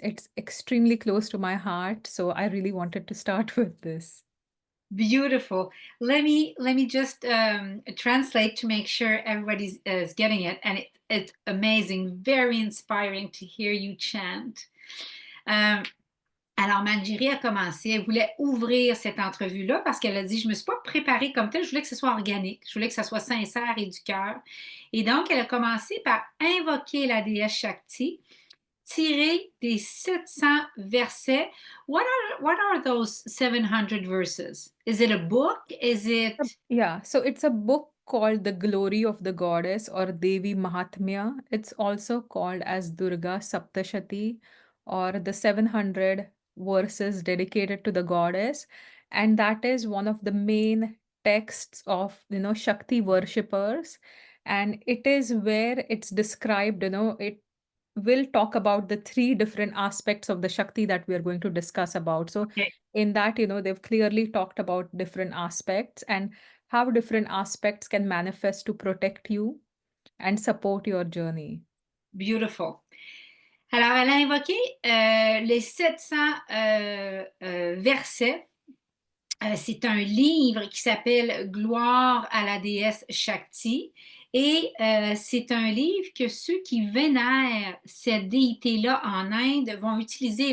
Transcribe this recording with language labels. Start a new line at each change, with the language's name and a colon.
English: It's extremely close to my heart. So I really wanted to start with this. Beautiful. Let me just translate to make sure everybody's is getting it, and it's amazing, very inspiring to hear you chant.
French: Alors, Manjiri a commencé, elle voulait ouvrir cette entrevue-là parce qu'elle a dit, je ne me suis pas préparée comme telle, je voulais que ce soit organique, je voulais que ça soit sincère et du cœur. Et donc, elle a commencé par invoquer la déesse Shakti, tiré des 700 versets.
English: What are those 700 verses? Is it a book? Is it... Yeah, so it's a book called The Glory of the Goddess or Devi Mahatmya. It's also called as Durga Saptashati or the 700 verses dedicated to the goddess. And that is one of the main texts of, Shakti worshippers. And it is where it's described, it will talk about the three different aspects of the Shakti that we are going to discuss about. So Okay, in that, they've clearly talked about different aspects and how different aspects can manifest to protect you and support your journey. beautiful.
French: Alors, elle a invoqué les 700 versets. C'est un livre qui s'appelle Gloire à la déesse Shakti. Et c'est un livre que ceux qui vénèrent cette déité-là en Inde vont utiliser.